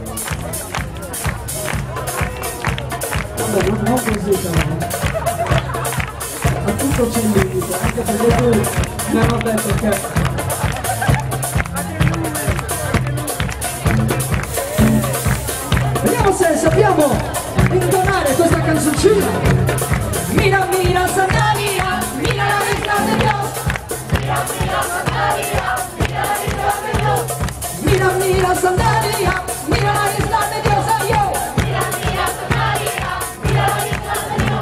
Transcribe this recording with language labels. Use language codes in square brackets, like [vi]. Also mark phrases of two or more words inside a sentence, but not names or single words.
[it] Vabbè, non così però. A tutto c'è il limite, anche perché tu mi hanno detto che vediamo se sappiamo intonare questa canzoncina. [es] Mira, mira, Sandalia, mira la vista de Dios. Mira, mira, Sandalia, mira la vista de Dios. Mira, mira, Sandalia, mira la vista de Dios. Ay, yo. Mira, mira, Sandalia, mira la vista de Dios.